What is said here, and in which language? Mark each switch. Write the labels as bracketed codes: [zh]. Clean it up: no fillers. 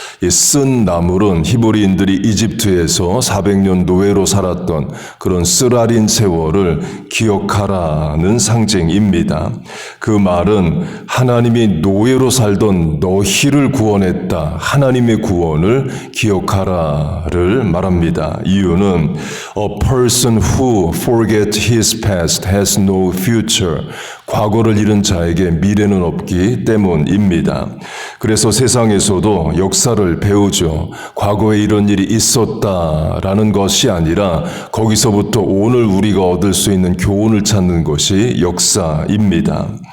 [ko] 이 쓴 나물은 히브리인들이 이집트에서 400년 노예로 살았던 그런 쓰라린 세월을 기억하라는 상징입니다. 그 말은 하나님이 노예로 살던 너희를 구원했다. 하나님의 구원을 기억하라를 말합니다. 이유는 [en] A person who forgets his past has no future. [ko] 과거를 잃은 자에게 미래는 없기 때문입니다. 그래서 세상에서도 역사를 배우죠. 과거에 이런 일이 있었다라는 것이 아니라 거기서부터 오늘 우리가 얻을 수 있는 교훈을 찾는 것이 역사입니다.